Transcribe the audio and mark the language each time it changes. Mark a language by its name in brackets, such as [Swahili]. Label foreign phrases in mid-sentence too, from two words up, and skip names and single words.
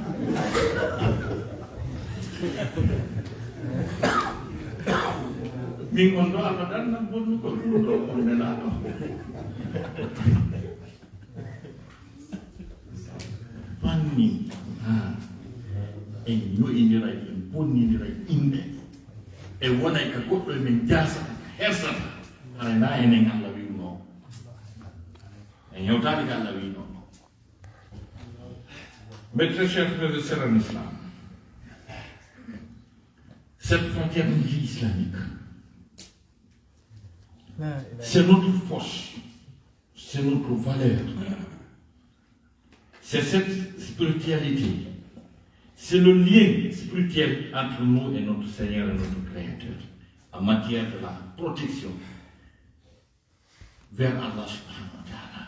[Fula] min on do ala dan nan bonu ko do ko nela do fanni e yo indira en bonnidira inde e wona ka goɗɗo men jasa hersata ana na enen Allah wiwno en yewtade ko Allah wino. [French] Mes très chers frères et sœurs en islam, cette fraternité islamique, c'est notre force, c'est notre valeur. C'est cette spiritualité, c'est le lien spirituel entre nous et notre Seigneur et notre Créateur en matière de la protection vers Allah [Arabic] سبحانه وتعالى.